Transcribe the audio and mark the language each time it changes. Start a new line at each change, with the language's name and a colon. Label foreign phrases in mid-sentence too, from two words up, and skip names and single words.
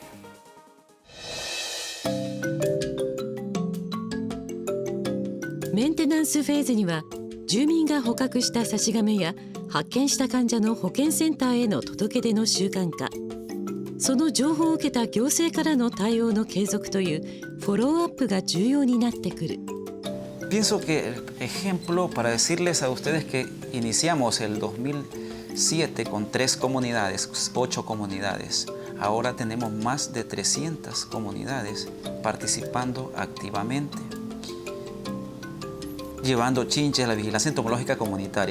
Japanese: メンテナンスフェーズには住民が捕獲したサシガメや発見した患者の保健センターへの届け出の習慣化、その情報を受けた行政からの対応の継続というフォローアップが重要になってくる。
Spanish: Pienso que el ejemplo para decirles a ustedes que iniciamos el 2007 con 3 comunidades, 8 comunidades. Ahora tenemos más de 300 comunidades participando activamente, llevando chinches a la vigilancia entomológica comunitaria.